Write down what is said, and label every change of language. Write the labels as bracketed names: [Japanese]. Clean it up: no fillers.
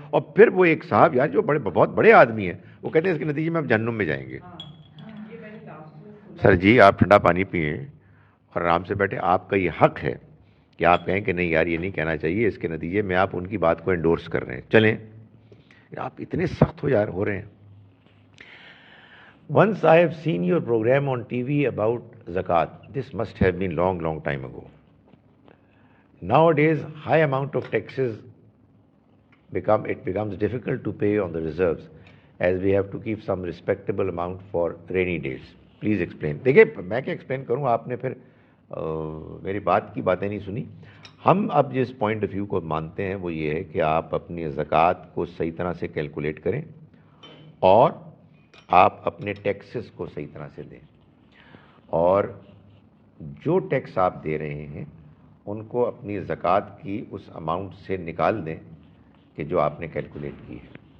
[Urdu] اور پھر وہ ایک صاحب یار جو بہت بڑے آدمی ہیں وہ کہتے ہیں اس کے نتیجے میں آپ جہنم میں جائیں گے. سر جی آپ ٹھنڈا پانی پئیں اور آرام سے بیٹھے. آپ کا یہ حق ہے کہ آپ کہیں کہ نہیں یار یہ نہیں کہنا چاہیے، اس کے نتیجے میں آپ ان کی بات کو انڈورس کر رہے ہیں. چلیں آپ اتنے سخت ہو رہے ہیں. [English] Once I have seen your program on TV about zakat. This must have been long time ago. Nowadays, high amount of taxes becomes difficult to pay on the reserves, as we have to keep some respectable amount for rainy days. Please explain. [Urdu] دیکھیں میں کیا explain کروں، آپ نے پھر میری بات کی باتیں نہیں سنی. ہم اب جس پوائنٹ آف ویو کو مانتے ہیں وہ یہ ہے کہ آپ اپنی زکوٰۃ کو صحیح طرح سے کیلکولیٹ کریں اور آپ اپنے ٹیکسز کو صحیح طرح سے دیں، اور جو ٹیکس آپ دے رہے ہیں ان کو اپنی زکوٰۃ کی اس اماؤنٹ سے نکال دیں کہ جو آپ نے کیلکولیٹ کی ہے.